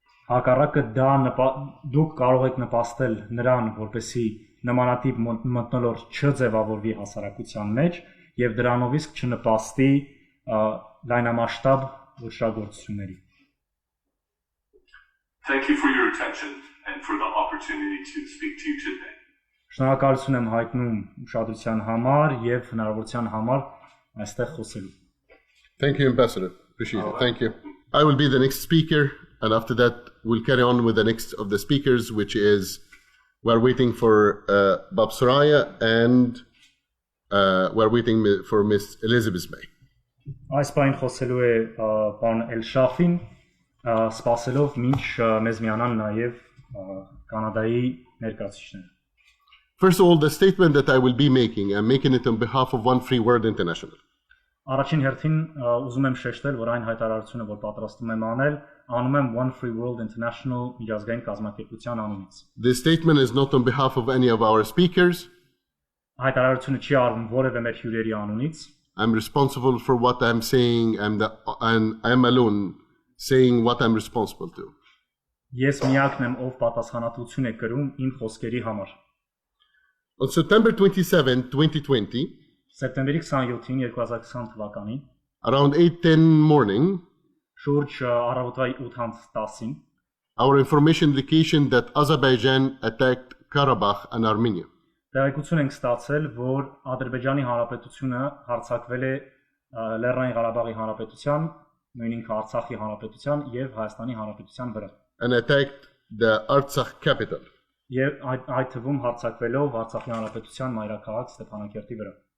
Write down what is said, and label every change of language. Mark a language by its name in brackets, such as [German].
[Armenian] Հակառակը դուք կարող եք նպաստել նրան, որպեսզի նմանատիպ մթնոլորտ չձևավորվի հասարակության մեջ եւ դրանով իսկ չնպաստի լայնամասշտաբ ոչրագործությունների։ [English] Thank you for your attention and for the opportunity to speak to you today. [Armenian] Շնորհակալություն եմ հայտնում ուշադրության համար եւ հնարավորության համար այստեղ խոսելու։ [English] Thank you, Ambassador. Appreciate it. Thank you. I will be the next speaker, and after that, we'll carry on with the next of the speakers, which is we're waiting for Bob Sarոյան and we're waiting for Miss Élisabeth Meյը. [Armenian] Այս բան խոսելու է պարոն Էլ Շաֆին, սպասելով մինչ մեզ միանան նաև Կանադայի ներկայացուցիչները։ [English] First of all, the statement that I will be making, I'm making it on behalf of One Free World International. [Armenian] Առաջին հերթին ուզում եմ շեշտել, որ այն հայտարարությունը, որ պատրաստում եմ անել, անում եմ One Free World International միջազգային կազմակերպության անունից։ [English] This statement is not on behalf of any of our speakers. [Armenian] Հայտարարությունը չի արվում որևէ մեր հյուրերի անունից։ [English] I'm responsible for what I'm saying, and I'm alone saying what I'm responsible to. [Armenian] Ես միակն եմ, ով պատասխանատվություն է կրում իմ խոսքերի համար։ [English] On September 27, 2020, [Armenian] Սեպտեմբերի 27-ին 2020 թվականին [English] around 8:10 morning, [Armenian] շուրջ առավոտվա 8:10-ին [English] our information indication that Azerbaijan attacked Karabakh and Armenia. [Armenian] տեղեկություն ենք ստացել, որ Ադրբեջանի Հանրապետությունը հարձակվել է Լեռնային Ղարաբաղի Հանրապետության, նույնիսկ Արցախի Հանրապետության եւ Հայաստանի Հանրապետության վրա։ [English] And attacked the Artsakh capital. [Armenian] Եվ այդ թվում հարձակվելով Արցախի Հանրապետության մայրաքաղաք Ստեփանակերտի վրա։